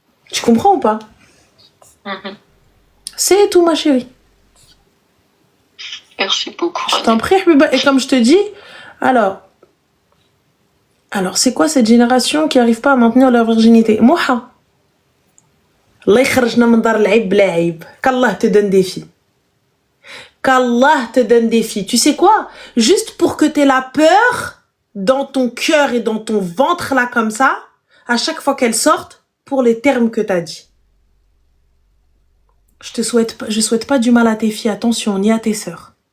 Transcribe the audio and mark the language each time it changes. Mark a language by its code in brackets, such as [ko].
[fr] Tu comprends ou pas? C'est tout, ma chérie. Merci beaucoup. Je t'en prie, Habiba. Et comme je te dis, alors c'est quoi cette génération qui n'arrive pas à maintenir leur virginité? Moha. [ar] Allah يخرجنا من دار العيب بلا عيب. [fr] Qu'Allah te donne des filles. Qu'Allah te donne des filles. Tu sais quoi? Juste pour que t'aies la peur dans ton cœur et dans ton ventre là comme ça, à chaque fois qu'elles sortent, pour les termes que t'as dit. Je souhaite pas du mal à tes filles, attention, ni à tes sœurs.